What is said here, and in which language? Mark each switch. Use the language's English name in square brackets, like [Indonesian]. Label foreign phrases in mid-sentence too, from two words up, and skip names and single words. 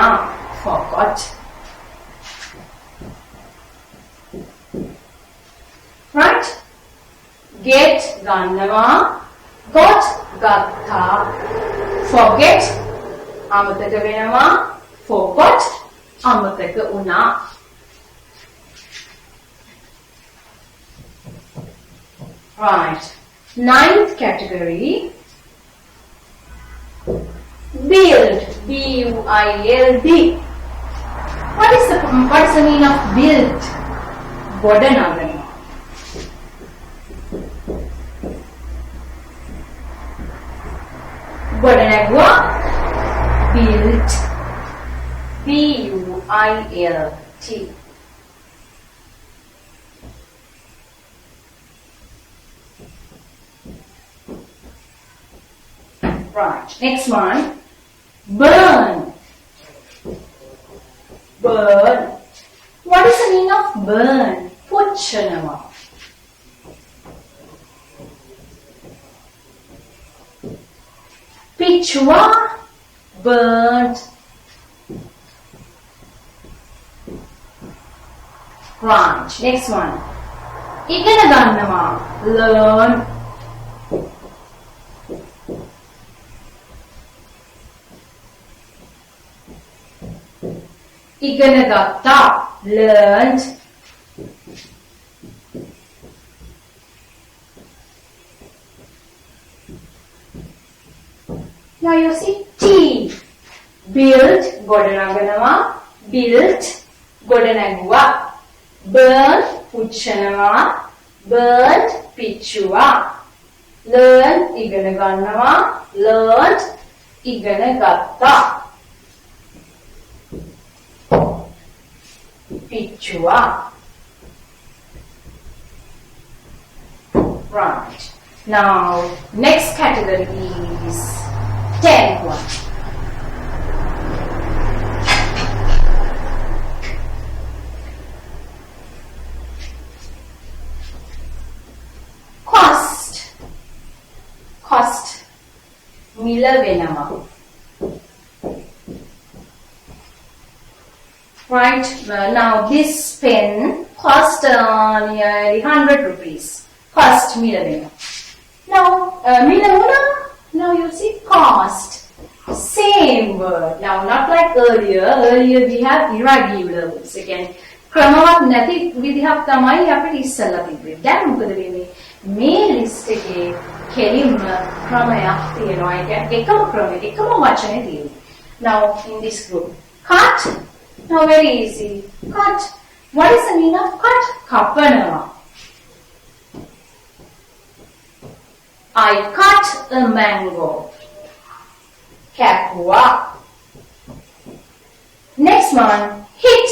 [English] Forgot. Right? Get. [Sinhala] ගන්නවා. Got. ගත්තා. Forget. අමතක වෙනවා. Forgot. අමතක වුණා. [English] Right. 9th category. Build. B-U-I-L-D. What is the meaning of build? [Sinhala] ගොඩනගනවා. ගොඩනැගුවා. [English] Built. B-U-I-L-T. Right. Next one. Burn. Burn. What is the meaning of burn? [Sinhala] පුච්චනවා. පිච්චුවා. [English] Burnt. Right. Next one. [Sinhala] ඉගෙන ගන්නවා. Learn. ඉගෙන ගත්තා. [English] Learned. Now you see T. Build. ගොඩනගනවා. Built. [Sinhala] ගොඩනැගුවා. Burn. පුච්චනවා. [English] Burnt. පිච්චුවා. Learn. [Sinhala] ඉගෙන ගන්නවා. Learned. ඉගෙන ගත්තා. පිච්චුවා. [English] Right. Now, next category is 10th one. Cost. Cost. [Sinhala] මිල වෙනවා. [English] Right. Now this pen cost nearly 100 rupees. [Sinhala] Cost මිල වෙනවා. Now මිල වුණා. [English] Now you see cost. Same word. Now not like earlier. Earlier we have irregular words. Again, [Sinhala] ක්‍රමවත් නැති විදිහක් තමයි අපිට ඉස්සෙල්ලා තිබ්බේ. දැන් මොකද වෙන්නේ? මේ ලිස්ට් එකේ කෙලින්ම ක්‍රමයක් තියෙනවා. ඒ කියන්නේ එකම ක්‍රමය, එකම වචනේ තියෙනවා. [English] Now in this group, cut. Now very easy. Cut. What is the meaning of cut? කපනවා. I cut a mango. කැපුවා. Next one, hit.